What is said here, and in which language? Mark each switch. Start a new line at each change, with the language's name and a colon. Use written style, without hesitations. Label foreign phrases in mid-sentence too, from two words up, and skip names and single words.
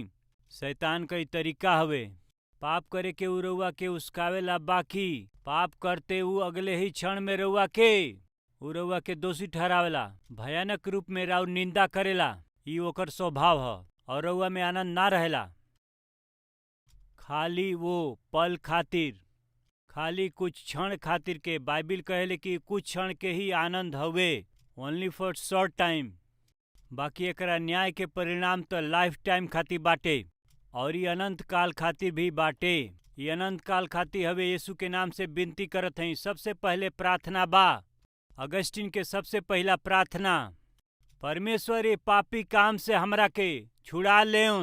Bhojpuri: शैतान का तरीका हवे पाप करे के उ रउआ के उस्कावेला, बाकी पाप करते उ अगले ही क्षण में रउआ के दोषी ठहरावेला, भयानक रूप में राउर निंदा करेला। ई ओकर स्वभाव ह और रउआ में आनंद ना रहेला। खाली वो पल खातिर, खाली कुछ क्षण खातिर के। बाइबिल कहेले कि कुछ क्षण के ही आनंद हवे,
English: only for short time.
Bhojpuri: बाकी एकरा न्याय के परिणाम तो
English: life time
Bhojpuri: खातिर बाटे और ये अनंत काल खातिर भी बाटे। ये अनंत काल खातिर हवे। यीशु के नाम से विनती करत हई। सबसे पहले प्रार्थना बा, अगस्टिन के सबसे पहला प्रार्थना, परमेश्वर ये पापी काम से हमरा के छुड़ा ले।